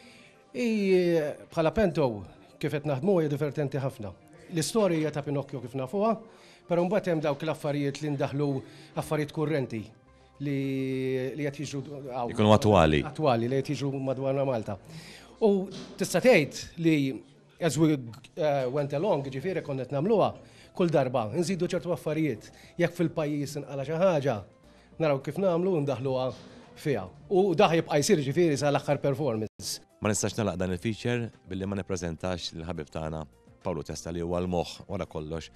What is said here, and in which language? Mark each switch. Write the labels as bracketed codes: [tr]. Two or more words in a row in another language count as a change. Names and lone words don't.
[mt] Bħala Pento kif qed naħdmu hija divertenti ħafna. L-istorja ta' Pinocchio kif nafuha, però mbagħad hemm dawk l-affarijiet li ndaħlu affarijiet kurrenti li qed jiġru jkunu attwali. Attwali li qed jiġru madwarna Malta. U tista' tgħid li [en] as we went along, [mt] ġifieri konna qed nagħmluha kull darba, nżidu ċertu affarijiet. Jekk fil-pajjiż inqala xi ħaġa, naraw kif nagħmlu ndaħluha fiha. U daħ jibqa' jsir ġifieri sal-aħħar performance. Ma nistax nagħlaq dan il-feature billi ma nippreżentax lill-ħabib tagħna Pawlu Testa li huwa l-moħħ wara kollox.